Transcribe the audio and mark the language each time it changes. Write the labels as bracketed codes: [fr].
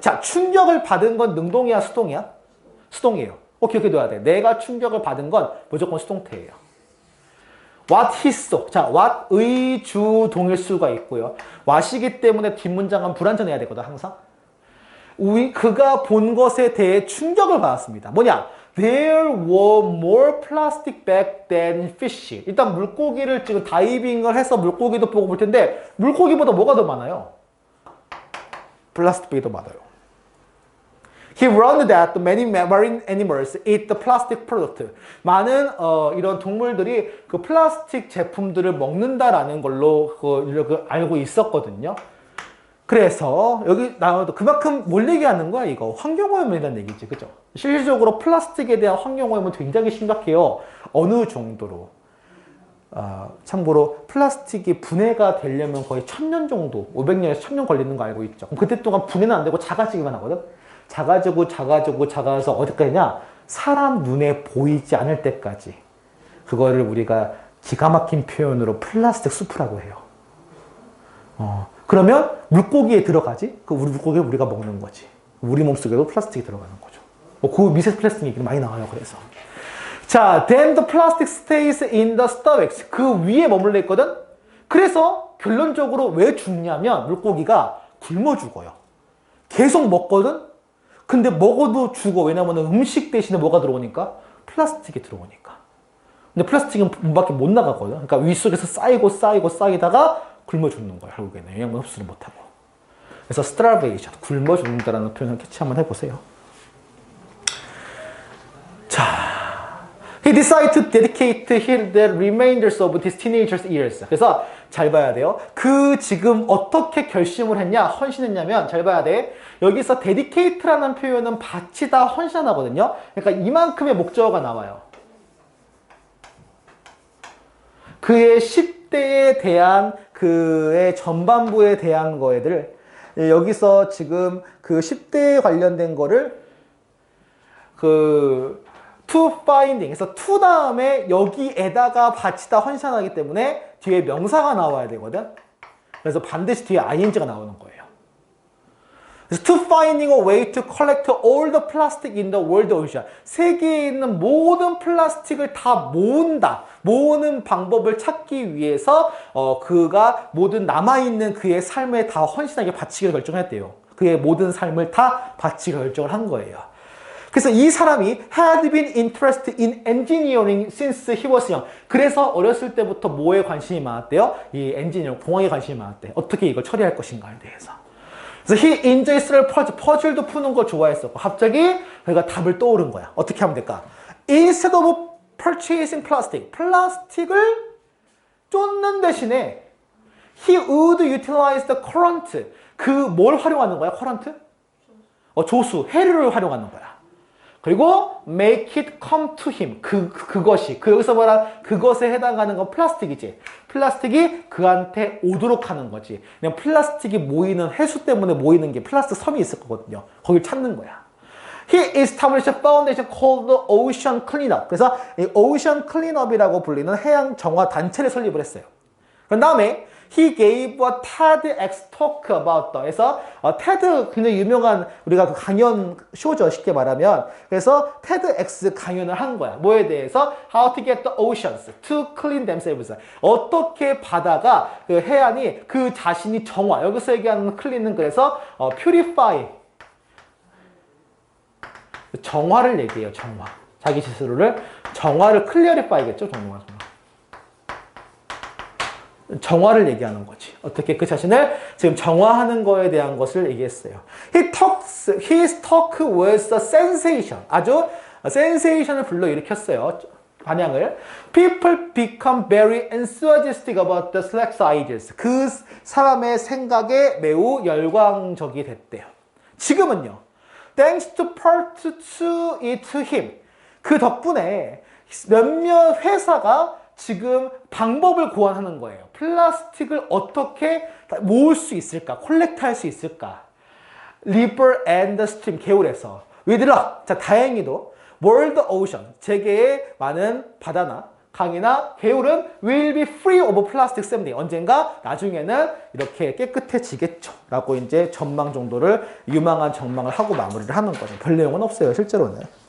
[ko] 자, 충격을 받은 건 능동이야, 수동이야? 수동이에요. 기억해둬야 돼. 내가 충격을 받은 건 무조건 수동태예요. [en] What he saw. [ko] 자, what의 주동일 수가 있고요. what이기 때문에 뒷문장은 불완전해야 되거든, 항상. 그가 본 것에 대해 충격을 받았습니다. 뭐냐? [en] There were more plastic bags than fish. [ko] 일단 물고기를 지금 다이빙을 해서 물고기도 보고 볼 텐데 물고기보다 뭐가 더 많아요? 플라스틱이 더 많아요. [en] He learned that many marine animals eat the plastic product. [ko] 많은 이런 동물들이 그 플라스틱 제품들을 먹는다라는 걸로 알고 있었거든요. 그래서 여기 나와도 그만큼 뭘 얘기하는 거야 이거? 환경오염이라는 얘기지, 그죠? 실질적으로 플라스틱에 대한 환경오염은 굉장히 심각해요. 어느 정도로? 참고로 플라스틱이 분해가 되려면 거의 1000년 정도, 500년에서 1000년 걸리는 거 알고 있죠? 그럼 그때 동안 분해는 안 되고 작아지기만 하거든? 작아져서 어디까지냐? 사람 눈에 보이지 않을 때까지. 그거를 우리가 기가 막힌 표현으로 플라스틱 수프라고 해요. 그러면 물고기에 들어가지? 그 물고기를 우리가 먹는 거지. 우리 몸속에도 플라스틱이 들어가는 거죠. 그 미세 플라스틱 얘기가 많이 나와요, 그래서. 자, [en] then the plastic stays in the stomach. [ko] 그 위에 머물러 있거든? 그래서 결론적으로 왜 죽냐면 물고기가 굶어 죽어요. 계속 먹거든? 근데 먹어도 죽어. 왜냐면 음식 대신에 뭐가 들어오니까? 플라스틱이 들어오니까. 근데 플라스틱은 문 밖에 못 나가거든. 그러니까 윗속에서 쌓이다가 굶어 죽는 거야. 결국에는 영양분 흡수를 못하고. 그래서 starvation, 굶어 죽는다라는 표현을 캐치 한번 해보세요. 자, [en] he decided to dedicate the remainders of his teenager years. [ko] 그래서 잘 봐야 돼요. 지금 어떻게 결심을 했냐, 헌신했냐면 잘 봐야 돼. 여기서 dedicate라는 표현은 바치다, 헌신하거든요. 그러니까 이만큼의 목적어가 나와요. 그의 10대에 대한 그의 전반부에 대한 거에들 여기서 지금 그 10대에 관련된 거를 [en] to finding. [ko] 그래서 to 다음에 여기에다가 바치다 헌신하기 때문에 뒤에 명사가 나와야 되거든. 그래서 반드시 뒤에 ing가 나오는 거예요. [en] 그래서 to finding a way to collect all the plastic in the world ocean. [ko] 세계에 있는 모든 플라스틱을 다 모으는 방법을 찾기 위해서 그가 모든 남아있는 그의 삶에 다 헌신하게 바치기를 결정했대요. 그의 모든 삶을 다 바치기 결정을 한 거예요. 그래서 이 사람이 [en] had been interested in engineering since he was young. [ko] 그래서 어렸을 때부터 뭐에 관심이 많았대요? 이 엔지니어링, 공학에 관심이 많았대. 어떻게 이걸 처리할 것인가에 대해서. 그래서 [en] he enjoys [ko] 퍼즐도 푸는 걸 좋아했었고 갑자기 그가 답을 떠오른 거야. 어떻게 하면 될까? [en] Instead of purchasing plastic, [ko] 플라스틱을 쫓는 대신에 [en] he would utilize the current. [ko] 그 뭘 활용하는 거야? current? 조수, 해류를 활용하는 거야. [en] 그리고 make it come to him. [ko] 그것이. 여기서 뭐라? 그것에 해당하는 건 플라스틱이지. 플라스틱이 그한테 오도록 하는 거지. 그냥 플라스틱이 모이는, 해수 때문에 모이는 게 플라스틱 섬이 있을 거거든요. 거길 찾는 거야. [en] He established a foundation called the Ocean Cleanup. [ko] 그래서 이 Ocean Cleanup이라고 불리는 해양 정화 단체를 설립을 했어요. [en] 그 다음에 He gave a TEDx talk about the. [ko] 그래서 TED 굉장히 유명한 우리가 그 강연 쇼죠. 쉽게 말하면. 그래서 TEDx 강연을 한 거야. 뭐에 대해서? [en] How to get the oceans to clean themselves. [ko] 어떻게 바다가 그 해안이 그 자신이 정화. 여기서 얘기하는 클린은 그래서 purify. 정화를 얘기해요. 정화. 자기 스스로를 정화를 클리어리파이겠죠. 정화를 얘기하는 거지. 어떻게 그 자신을 지금 정화하는 거에 대한 것을 얘기했어요. [en] His talk was a sensation. [ko] 아주 센세이션을 불러일으켰어요. 반향을. [en] People become very enthusiastic about the select ideas. [ko] 그 사람의 생각에 매우 열광적이 됐대요. 지금은요. [en] Thanks to part to it to him. [ko] 그 덕분에 몇몇 회사가 지금 방법을 고안하는 거예요. 플라스틱을 어떻게 모을 수 있을까? 콜렉트할 수 있을까? [en] River and stream, [ko] 개울에서. [en] With luck, [ko] 자, 다행히도 [en] World Ocean, [ko] 세계의 많은 바다나 강이나 개울은 [en] will be free of plastic someday. [ko] 언젠가 나중에는 이렇게 깨끗해지겠죠. 라고 이제 전망 정도를 유망한 전망을 하고 마무리를 하는 거죠. 별 내용은 없어요, 실제로는.